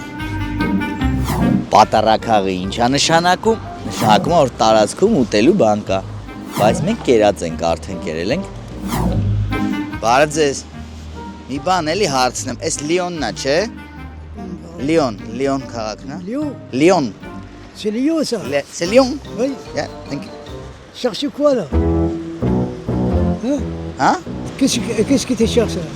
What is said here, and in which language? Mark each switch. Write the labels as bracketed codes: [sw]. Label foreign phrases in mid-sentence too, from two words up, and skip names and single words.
[hy] Պատարակաղի ինչա նշանակում։ Նշանակում է, որ տարածքում ուտելու բան կա, բայց մենք կերած ենք, արդեն կերել ենք։ Բարև ձեզ, մի բան էլի հարցնեմ, այս Լիոնն է, չէ։ Լիոն քաղաքն է։ Լիոն։ [fr] C'est Lyon, ça. C'est Lyon. Oui. [en] Yeah, thank you. [fr] Cherche quoi, là? Hein? Qu'est-ce que tu cherches, là?